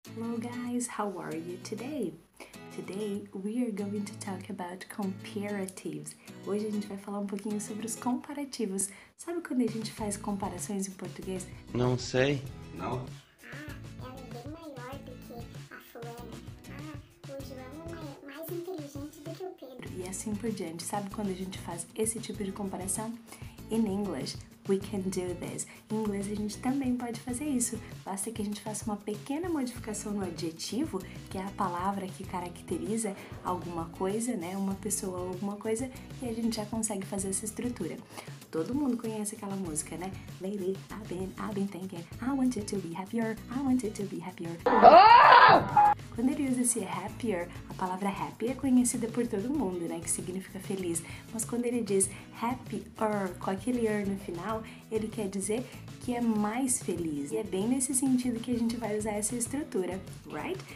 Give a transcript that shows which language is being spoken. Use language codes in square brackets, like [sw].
[en] Hello guys, how are you today? Today we are going to talk about comparatives. [pt] Hoje a gente vai falar um pouquinho sobre os comparativos. Sabe quando a gente faz comparações em português? Não sei. Não? Ela é bem maior do que a fulana. O João é mais inteligente do que o Pedro. E assim por diante. Sabe quando a gente faz esse tipo de comparação? [en] In English, we can do this. [pt] Em inglês, a gente também pode fazer isso. Basta que a gente faça uma pequena modificação no adjetivo, que é a palavra que caracteriza alguma coisa, né? Uma pessoa ou alguma coisa, e a gente já consegue fazer essa estrutura. Todo mundo conhece aquela música, né? [en] Lately, I've been thinking, I want you to be happier, I want you to be happier. [pt] Quando ele usa esse happier, a palavra happy é conhecida por todo mundo, né? Que significa feliz. Mas quando ele diz happier, com aquele er no final, ele quer dizer que é mais feliz. E é bem nesse sentido que a gente vai usar essa estrutura, right?